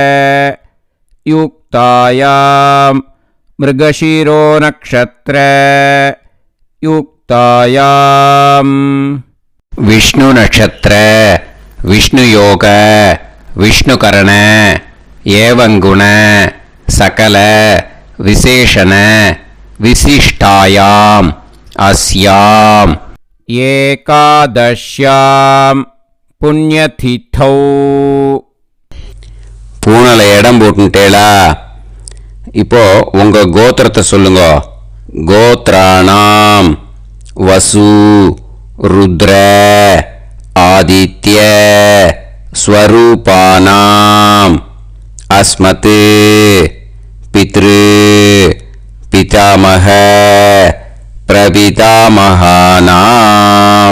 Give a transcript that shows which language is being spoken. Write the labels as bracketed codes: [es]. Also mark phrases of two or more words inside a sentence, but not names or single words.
[sa] युक्तायां मृगशिरो नक्षत्र युक्तायां विष्णु नक्षत्र विष्णु योग विष्णुकरण एवं गुण सकल विशेषण विशिष्टायां अस्याम् एकादश्यां पुण्यतिथौ. [ta] பூனல இடம் போட்டுட்டேளா? இப்போ உங்க கோத்திரத்தை சொல்லுங்க. [sa] गोत्राणां वसु रुद्र आदित्य स्वरूपाणां अस्मत् पितृ पितामह प्रपितामहानां.